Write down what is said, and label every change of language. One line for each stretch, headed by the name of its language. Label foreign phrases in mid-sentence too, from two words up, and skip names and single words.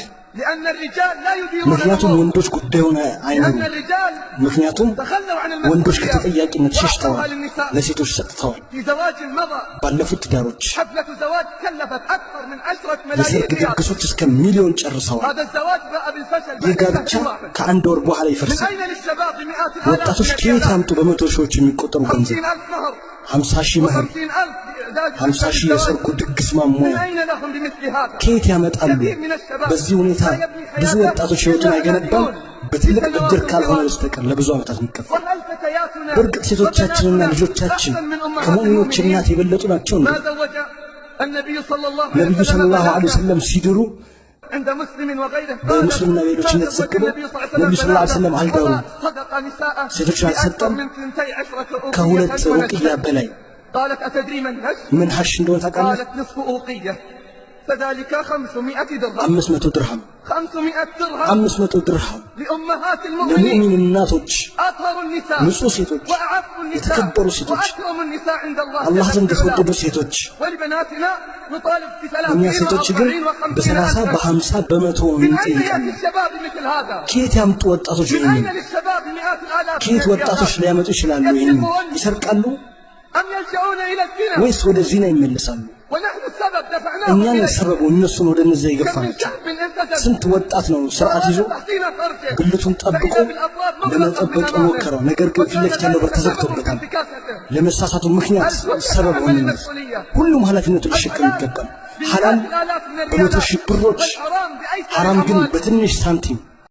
Arabic: لأن الرجال لا يديرون
Amharic: ምክንያቱም
Arabic: الأمور
Amharic: ወንዶች ጉዳዩን
Arabic: لأن
Amharic: አይኖሩም
Arabic: الرجال
Amharic: ምክንያቱም
Arabic: تخلوا عن
Amharic: ወንዶች
Arabic: المسؤولية
Amharic: ከተጠያቂነት ሸሽተዋል
Arabic: وأعطوها للنساء
Amharic: ለሴቶች ሰጥተዋል
Arabic: في زواج مضى
Amharic: ባለፉት ትዳሮች
Arabic: حفلة زواج كلفت أكثر من 10 ملايين
Amharic: የሰርግ
Arabic: ريال
Amharic: ድግሶች እስከ ሚሊዮን ጨርሰዋል
Arabic: هذا الزواج باء بالفشل
Amharic: ይህ
Arabic: بعد
Amharic: ጋብቻ
Arabic: شهر واحد
Amharic: ከአንድ ወር በኋላ
Arabic: من
Amharic: ይፈርሳል
Arabic: أين للشباب بمئات الآلاف
Amharic: ወጣቶች
Arabic: من
Amharic: ከየት
Arabic: الريالات
Amharic: አምጡ በመቶ ሺዎች የሚቆጠሩ ገንዘብ
Arabic: 50,000 مهر
Amharic: 50 ሺህ መህር
Arabic: 50,000 إعداد
Amharic: 50 ሺህ
Arabic: الزواج.
Amharic: የሰርጉ ድግስ
Arabic: من
Amharic: ማሟያ
Arabic: أين لهم بمثل هذا؟
Amharic: ከየት ያመጣሉ
Arabic: كثير من الشباب
Amharic: በዚህ ሁኔታ
Arabic: لا يبني
Amharic: ብዙ
Arabic: حياته
Amharic: ወጣቶች ህይወቱን
Arabic: إلا
Amharic: አይገነባም
Arabic: على ديون.
Amharic: በትልቅ
Arabic: في
Amharic: ብድር
Arabic: سنوات
Amharic: ካልሆነ
Arabic: طوال.
Amharic: በስተቀር ለብዙ ዓመታት የሚከፈል
Arabic: وهل فتياتنا
Amharic: በእርግጥ ሴቶቻችንና
Arabic: وبناتنا
Amharic: ልጆቻችን
Arabic: أحسن من أمهات
Amharic: ከሙእሚኖች
Arabic: المؤمنين؟
Amharic: እናት የበለጡ ናቸው እንዴ
Arabic: ما زوج النبي صلى الله عليه
Amharic: ነብዩ
Arabic: وسلم صلى الله عليه بناته
Amharic: ወሰለም ሲድሩ
Arabic: عند مسلم وغيره
Amharic: በሙስሊምና ሌሎች እንደተዘገበ ነብዩ
Arabic: صلى الله عليه وسلم
Amharic: አልዳሩም
Arabic: صدق نساء
Amharic: ሴቶችን
Arabic: بأكثر
Amharic: አልሰጠም
Arabic: من 12
Amharic: ከሁለት
Arabic: أوقية
Amharic: ሩቅያ በላይ
Arabic: قالت أتدري من هش؟
Amharic: ምን ሐሽ እንደሆነ ታውቃለህ
Arabic: قالت نصف أوقية فذلك 500 درهم
Amharic: 500 ድርሃም
Arabic: 500 درهم
Amharic: 500 ድርሃም
Arabic: لأمهات المؤمنين
Amharic: ለሙእሚን እናቶች
Arabic: أطهر النساء
Amharic: ንጹህ ሴቶች
Arabic: وأعف النساء
Amharic: የተከበሩ ሴቶች
Arabic: وأكرم النساء عند الله
Amharic: አላህ
Arabic: جل
Amharic: ዘንድ
Arabic: في علاه.
Amharic: የተወደዱ ሴቶች
Arabic: ولبناتنا نطالب ب
Amharic: እኛ
Arabic: 30
Amharic: ሴቶች ግን
Arabic: و40
Amharic: በ30
Arabic: و50
Amharic: በ50 በመቶ
Arabic: من أين
Amharic: እንጠይቃለን
Arabic: يأتي الشباب مثل هذا؟
Amharic: ከየት ያምጡ ወጣቶች
Arabic: من
Amharic: ይሄንን
Arabic: أين للشباب مئات الآلاف
Amharic: ከየት
Arabic: من
Amharic: ወጣቶች
Arabic: الريالات؟
Amharic: ሊያመጡ ይችላሉ ይሄንን ይሰርቃሉ
Arabic: أم يلجؤون إلى الزنا؟
Amharic: ወይስ ወደ ዚና ይመለሳሉ
Arabic: ونحن السبب دفعناهم
Amharic: እኛን
Arabic: إليه.
Amharic: ሰበቡ እነሱን ወደ እነዚያ
Arabic: كم من
Amharic: የገፋናቸው
Arabic: شاب انتدب
Amharic: ስንት ወጣት ነው ስርዓት ይዞ
Arabic: تحسين فرجه
Amharic: ብልቱን ጠብቆ
Arabic: فإذا بالأبواب مغلقة
Amharic: ለመጠበቅ
Arabic: من أمامه.
Amharic: የሞከረው ነገር ግን ፊት ለፊት ያለው በር ተዘግቶበታል
Arabic: انتكاسته.
Amharic: ለመሳሳቱ ምክንያት ሰበብ ሆነ ሁሉም ኃላፊነቱን ሊሸከም ይገባል ሐላል በመቶ ሺህ ብሮች
Arabic: والحرام بأيسر
Amharic: ሐራም ግን
Arabic: الأموال.
Amharic: በትንሽ ሳንቲም